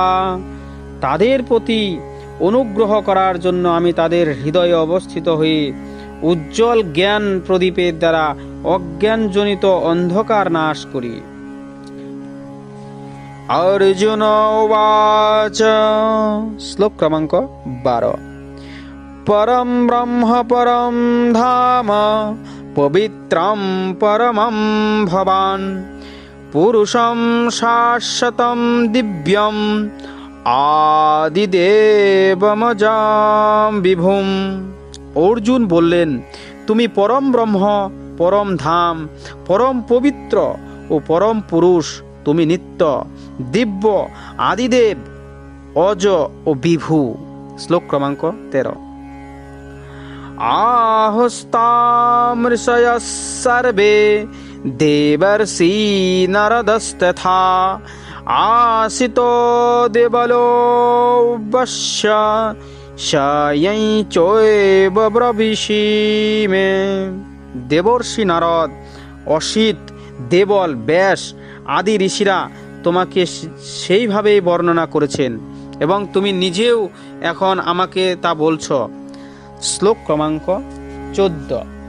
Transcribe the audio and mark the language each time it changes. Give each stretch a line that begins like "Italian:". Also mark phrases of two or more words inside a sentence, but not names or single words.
Bangla: তাদের প্রতি অনুগ্রহ করার জন্য আমি তাদের হৃদয়ে অবস্থিত হয়ে উজ্জ্বল জ্ঞান প্রদীপের দ্বারা অজ্ঞানজনিত অন্ধকার নাশ করি।
Sanskrit: অর্জুন উবাচ। শ্লোক ক্রমাঙ্ক 12। পরম ব্রহ্ম পরম ধাম পবিত্রম পরমম ভবান পুরুষম শাশ্বতম দিব্যম আদিদেবমজাম বিভুম।
Bangla: অর্জুন বললেন, তুমি পরম ব্রহ্ম, পরম ধাম, পরম পবিত্র ও পরম পুরুষ, তুমি নিত্য, দিব্য, আদিদেব, অজ ও বিভু। শ্লোক ক্রমাঙ্ক 13।
Sanskrit: আহস্তামৃষয়ঃ সর্বে দেবর্ষি নারদস্তথা आसितो देवलो वश्य शयं चैव ब्रवीषि
Bangla: দেবর্ষি নারদ, অসিত, দেবল, ব্যাস আদি ঋষিরা তোমাকে সেইভাবেই বর্ণনা করেছেন এবং তুমি নিজেও এখন আমাকে তা বলছ। শ্লোক ক্রমাঙ্ক 14।